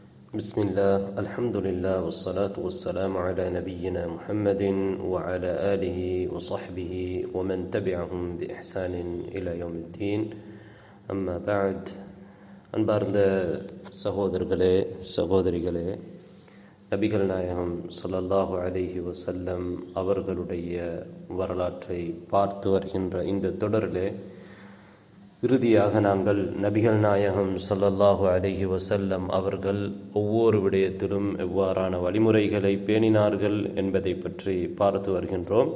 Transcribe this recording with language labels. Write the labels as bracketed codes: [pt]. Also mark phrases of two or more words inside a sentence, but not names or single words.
[ar] بسم الله الحمد لله والصلاة والسلام على نبينا محمد وعلى آله وصحبه ومن تبعهم بإحسان إلى يوم الدين أما بعد [ta] அன்பார்ந்த சகோதரர்களே சகோதரிகளே, நபிகள் நாயகம் [ar] صلى الله عليه وسلم [ta] அவர்களுடைய வரலாற்றை பார்த்து வருகின்ற இந்த தொடரிலே இறுதியாக நாங்கள் நபிகள் நாயகம் [ar] صلى الله عليه وسلم [ta] அவர்கள் ஒவ்வொரு விடயத்திலும் எவ்வாறான வழிமுறைகளை பேணினார்கள் என்பதை பற்றி பார்த்து வருகின்றோம்.